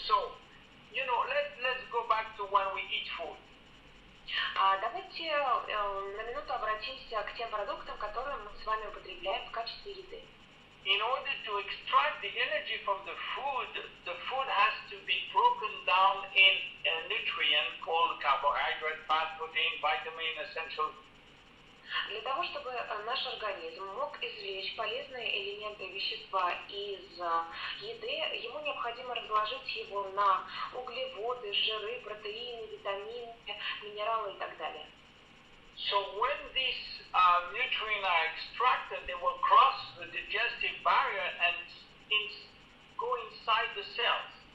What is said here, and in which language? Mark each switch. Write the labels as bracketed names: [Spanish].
[English] So, let's go back to when we eat food. [Russian] Давайте на минуту обратимся к тем продуктам, которые мы с вами употребляем в качестве еды. [English] In order to extract the energy from the food has to be broken down in a nutrient called carbohydrate, fat, protein, vitamin, essential. [Russian] Для того, чтобы наш организм мог извлечь полезные элементы вещества из еды, ему необходимо разложить его на углеводы, жиры, протеины, витамины, минералы и так далее. [English] So when these nutrients are extracted, they will cross the digestive barrier and go inside the cells.